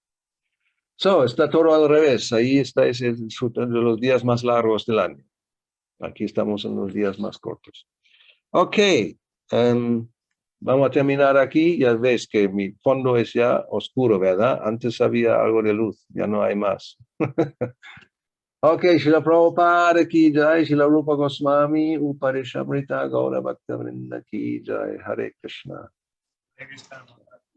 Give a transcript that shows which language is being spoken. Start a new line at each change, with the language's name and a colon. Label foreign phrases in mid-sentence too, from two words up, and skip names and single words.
Spanish: Está todo al revés. Ahí estáis disfrutando de los días más largos del año. Aquí estamos en los días más cortos. Ok. Vamos a terminar aquí. Ya ves que mi fondo es ya oscuro, ¿verdad? Antes había algo de luz. Ya no hay más. Ok, Srila Prabhupada
Hindi: की जय,
Spanish: Srila Rupa Goswami, Uparishamrita Gaura Bhakta Vrinda
Hindi: की जय,
Spanish: Hare Krishna.